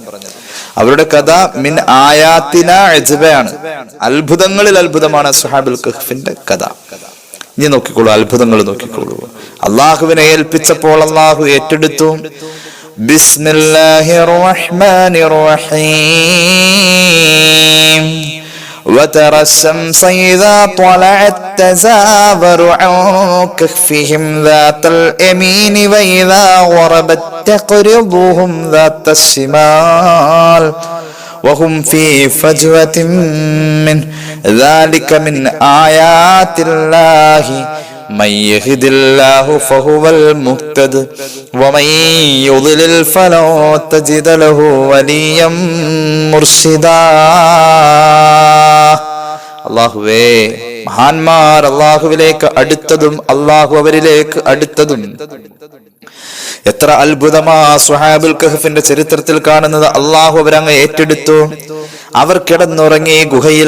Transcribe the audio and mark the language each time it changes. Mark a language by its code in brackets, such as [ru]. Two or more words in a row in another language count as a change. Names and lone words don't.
[ml] അവരുടെ കഥ [ar] من آياتنا [ml] അജ്ബയാണ്, അത്ഭുതങ്ങളിൽ അത്ഭുതമാണ് അസ്ഹാബുൽ കഹ്ഫിന്റെ കഥ. ഇനി നോക്കിക്കോളൂ, അത്ഭുതങ്ങൾ നോക്കിക്കോളൂ. അള്ളാഹുവിനെ ഏൽപ്പിച്ചപ്പോൾ അള്ളാഹു ഏറ്റെടുത്തു. [ar] بسم الله الرحمن الرحيم. وترى الشمس إذا طلعت تزاور عن كهفهم ذات اليمين وإذا غربت تقرضهم ذات الشمال وهم في فجوة منه ذلك من آيات الله من يهد الله فهو المهتد ومن يضلل فلن تجد له وليا مرشدا. [ml] അല്ലാഹുവേ, മഹാന്മാർ അല്ലാഹുവിലേക്ക് അടുത്തതും അല്ലാഹു അവരിലേക്ക് അടുത്തതും. എത്ര അത്ഭുതമാ സ്വഹാബുൽ കഹ്ഫിന്റെ ചരിത്രത്തിൽ കാണുന്നത്. അല്ലാഹു അവരങ്ങ് ഏറ്റെടുത്തു. അവർ കിടന്നുറങ്ങി ഗുഹയിൽ.